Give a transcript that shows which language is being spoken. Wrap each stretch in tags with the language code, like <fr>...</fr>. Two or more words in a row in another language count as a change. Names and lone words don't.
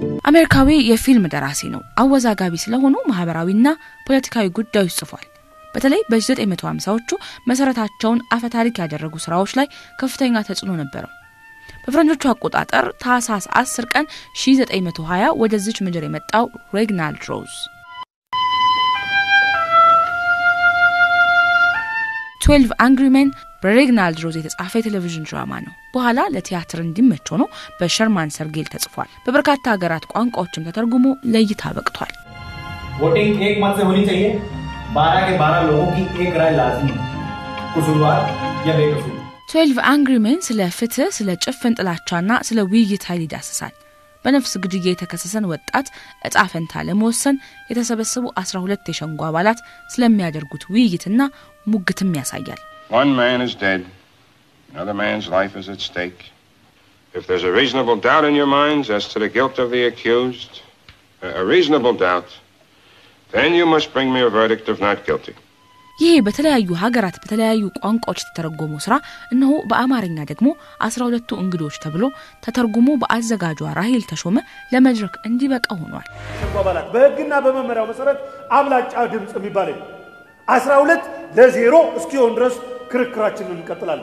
<am>አሜሪካዊ የፊልም ደራሲ ነው። አወዛጋቢ ስለሆኑ ማህበራዊና ፖለቲካዊ ጉዳዮች ጽፏል። በተለይ በ1950ዎቹ መሰረታቸውን አፈታሪክ ያደረጉ ስራዎች ላይ ከፍተኛ ተጽዕኖ ነበረው። በፍረንጆቹ አቆጣጠር ታህሳስ 10 ቀን 1920 ወደዚች ምድር የመጣው ሬግናልድ ሮዝ 12 Angry Men በሬግናልድ ሮዝ የተጻፈ ቴሌቪዥን ድራማ ነው። በኋላ ለቲያትር እንዲመች ሆኖ በሸርማን ሰርጌል ተጽፏል። በበርካታ ሀገራት ቋንቋዎችም ተተርጉሞ ለእይታ በቅቷል።</am> <hi>वोटिंग एक मत से होनी चाहिए 12 के 12 लोगों की एक राय लाजमी कसूरवार या बेकसूर</hi> <am>12 Angry Men ስለ ፍትህ ስለ ጭፍን ጥላቻና ስለ ውይይት ኃይል ይዳስሳል። በነፍስ ግድያ የተከሰሰን ወጣት እጣ ፈንታ ለመወሰን የተሰበሰቡ 12 የሸንጎ አባላት ስለሚያደርጉት ውይይትና ሙግትም ያሳያል።</am> <en>One man is dead, another man's life is at stake. If there's a reasonable doubt in your minds as to the guilt of the accused, a reasonable doubt, then you must bring me a verdict of not guilty.</en> <am>ይህ በተለያዩ ሀገራት በተለያዩ ቋንቋዎች ተተረጎሙ ስራ እነሆ በአማርኛ ደግሞ 12 እንግዶች ተብሎ ተተርጉሞ በአዘጋጇ ራሂል ተሾመ ለመድረክ እንዲበቃ ሆኗል። ተቋባላት በህግና በመመሪያው መሰረት አብላጫ ድምጽ የሚባል 12 ለ0 እስኪሆን ድረስ ክርክራችንን እንቀጥላለን።</am>